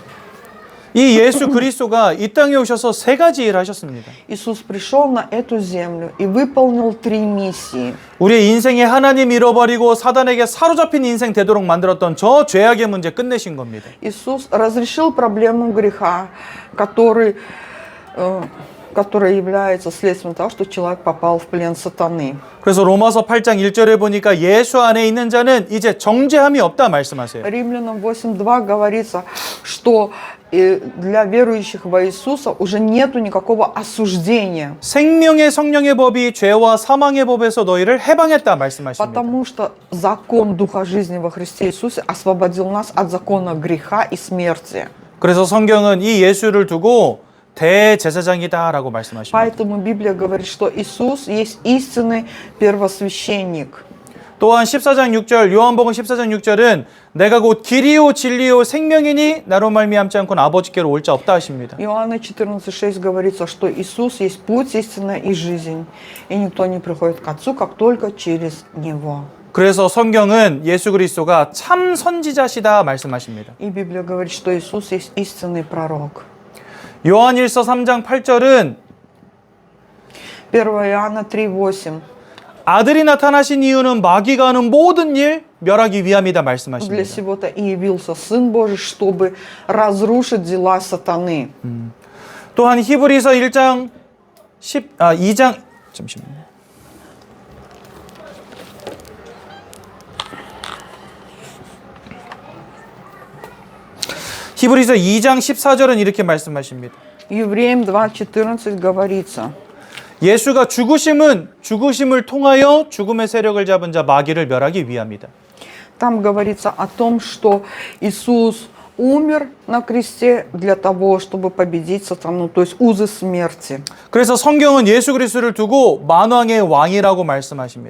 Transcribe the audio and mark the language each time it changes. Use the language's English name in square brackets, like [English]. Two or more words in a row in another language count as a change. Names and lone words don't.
[Korean] 이 예수 그리스도가 이 땅에 오셔서 세 가지 일을 하셨습니다. [Russian] Иисус пришел на эту землю и выполнил 3 миссии. [Korean] 우리의 인생에 하나님 잃어버리고 사단에게 사로잡힌 인생 되도록 만들었던 저 죄악의 문제 끝내신 겁니다. [Russian] Иисус разрешил проблему греха, который является следствием того, что человек попал в плен сатаны. [Korean] 그래서 로마서 8장 1절에 보니까 예수 안에 있는 자는 이제 정죄함이 없다 말씀하세요. [Russian] Римлянам 8:2 говорится, что для верующих во Иисуса уже нету никакого осуждения. [Korean] 생명의 성령의 법이 죄와 사망의 법에서 너희를 해방했다 말씀하십니다. [Russian] Потому что закон Духа жизни во Христе Иисусе освободил нас от закона греха и смерти. [Korean] 그래서 성경은 이 예수를 두고 대제사장이다라고 말씀하십니다. [Russian] Поэтому Библия говорит, что Иисус есть истинный первосвященник. [Korean] 또한 14장 6절 요한복음 14장 6절은 내가 곧 길이요 진리요 생명이니 나로 말미암지 않고는 아버지께로 올 자 없다 하십니다. [Russian] Иоанна 14:6 говорится, что Иисус есть путь, истина и жизнь, и никто не приходит к Отцу, как только через Него. [Korean] 그래서 성경은 예수 그리스도가 참 선지자시다 말씀하십니다. [Russian] И Библия говорит, что Иисус есть истинный пророк. [Korean] 요한일서 3장 8절은 [Russian] 1 Иоанна 3:8. [Korean] 아들이 나타나신 이유는 마귀가 하는 모든 일 멸하기 위함이다 [Russian] Для [Korean] 말씀하십니다. [Russian] сего-то и явился Сын Божий, чтобы разрушить дела сатаны. [Korean] 또한 히브리서 2장 잠시만요. 히브리서 2장 14절은 이렇게 말씀하십니다. [Russian] Евреям 2:14 говорится: [Korean] 예수가 죽으심을 통하여 죽음의 세력을 잡은 자 마귀를 멸하기 위함이다. [Russian] Там говорится о том, что Иисус умер на кресте для того, чтобы победить сатану, то есть узы смерти. [Korean] 그래서 성경은 예수 그리스도를 두고 만왕의 왕이라고 말씀하십니다.